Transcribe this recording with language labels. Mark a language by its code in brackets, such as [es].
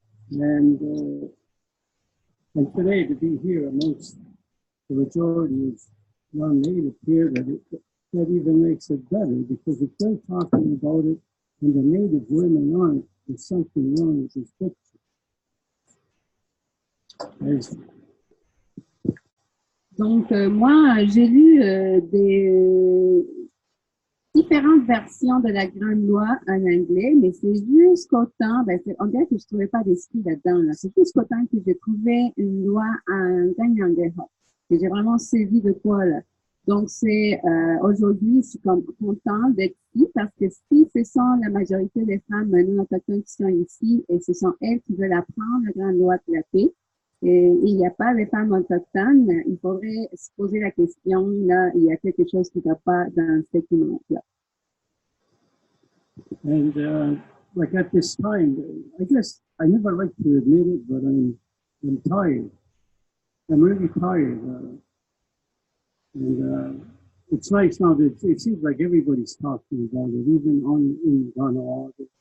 [en] And today to be here amongst the majority is non-native here, that even makes it better, because if they're talking about it and the native women aren't, there's something wrong with this picture. [fr] Donc, moi, j'ai lu des différentes versions de la Grande Loi en anglais, mais c'est jusqu'au temps, on dirait que je trouvais pas d'esprit là-dedans, là. C'est jusqu'au temps que j'ai trouvé une loi en gagnangue, que j'ai vraiment saisi de quoi, là. Donc, c'est aujourd'hui, je suis comme contente d'être ici parce que si ce sont la majorité des femmes non autochtones qui sont ici et ce sont elles qui veulent apprendre la Grande Loi de la paix, et il n'y a pas de femmes autochtones, il faudrait se poser la question, là, il y a quelque chose qui ne va pas dans cette image-là. [en] And like at this time, I guess I never like to admit it, but I'm tired. I'm really tired. And it's nice now that it seems like everybody's talking about it, even in Ghana.